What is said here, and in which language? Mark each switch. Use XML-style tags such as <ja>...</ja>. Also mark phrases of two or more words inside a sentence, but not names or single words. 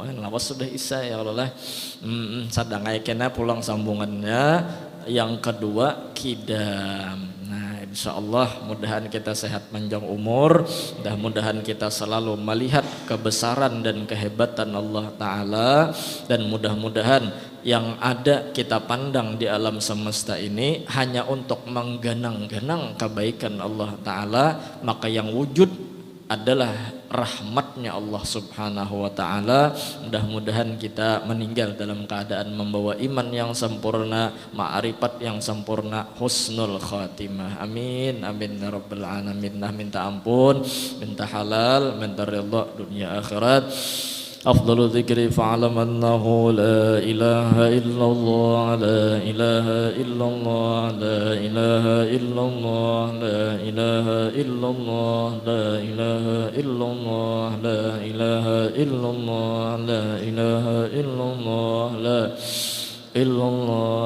<bjn>Lawas sudah isa ya Allah. Sadangai kena pulang sambungannya.</bjn> <id>Yang kedua kidam. Nah insyaallah mudahan kita sehat panjang umur, mudah-mudahan kita selalu melihat kebesaran dan kehebatan Allah Ta'ala, dan mudah-mudahan yang ada kita pandang di alam semesta ini hanya untuk menggenang-genang kebaikan Allah Ta'ala, maka yang wujud adalah rahmatnya</id> <ar>الله سبحانه وتعالى.</ar> <id>Mudah-mudahan kita meninggal dalam keadaan membawa iman yang sempurna, ma'rifat yang sempurna,</id> <ar>حسن الخاتمة. آمين آمين يا رب العالمين.</ar> <id>Minta ampun, minta halal, minta ridha dunia akhirat.</id> <ar>أفضل ذكر فاعلم أنه لا إله إلا الله لا إله إلا الله لا إله إلا الله لا إله إلا الله لا إله إلا الله لا إله إلا الله لا إله إلا الله لا إلا الله</ar>